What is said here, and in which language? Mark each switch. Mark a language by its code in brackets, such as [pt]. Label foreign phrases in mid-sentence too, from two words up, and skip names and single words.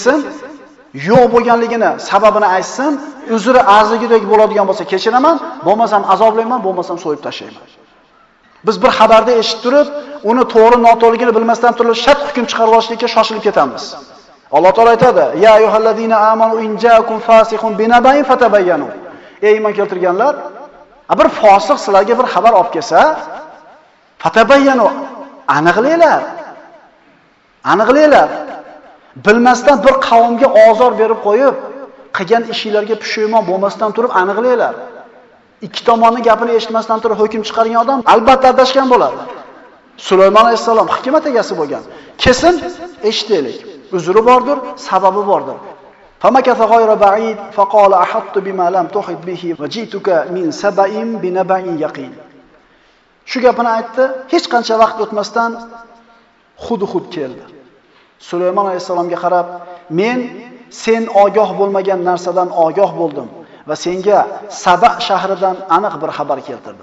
[uz] Kesin yo'q bo'lganligini, sababini aytsin, uzri arzigidek bo'ladigan bo'lsa kechiraman, bo'lmasam azoblayman, bo'lmasam so'yib tashlayman. Biz bir xabarda eshitib turib, uni to'g'ri noto'g'riligini bilmasdan turib shart hukm chiqarib olishlikka shoshilib ketamiz. Alloh taolo aytadi: [ar] "يا أيها الذين آمنوا إن جاءكم فاسق بنبإ فتبينوا." [uz] Ey iymon keltirganlar, bir fosiq sizlarga bir xabar olib kelsa, fatabayyanu, aniqlaylar. Aniqlaylar. Bilmasdan bir qavmga ozor berib qo'yib, qilgan ishinglarga pushaymon bo'lmasdan turib aniqlaylar. Ikki tomonning gapini eshitmasdan turib hukm chiqargan odam albatta adashgan bo'ladi. Sulaymon alayhisalom hikmat egasi bo'lgan. Kesin eshitaylik. Uzri bordir, sababi bordir. [ar] فمكث غير بعيد فقال أحطت بما لم تحط به وجئتك من سبإ بنبإ يقين. [uz] Shu gapini aytdi, hech qancha vaqt o'tmasdan xud keldi. Sulaymon alayhisalomga qarab, "Men sen ogoh bo'lmagan narsadan ogoh bo'ldim va senga Saba shahridan aniq bir xabar keltirdim."